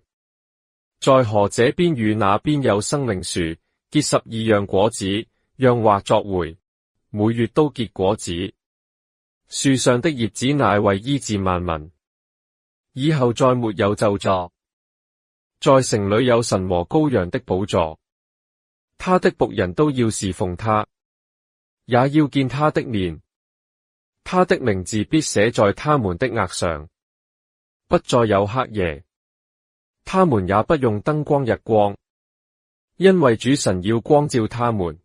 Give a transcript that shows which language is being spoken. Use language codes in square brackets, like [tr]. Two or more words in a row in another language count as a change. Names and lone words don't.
[zh] 在河這邊與那邊有生命樹，結12樣果子，樣化作回，每月都結果子。樹上的葉子乃為醫治萬民。以後再沒有咒詛。在城裏有神和羔羊的寶座，他的僕人都要侍奉他，也要見他的面。他的名字必寫在他們的額上，不再有黑夜。他們也不用燈光日光，因為主神要光照他們。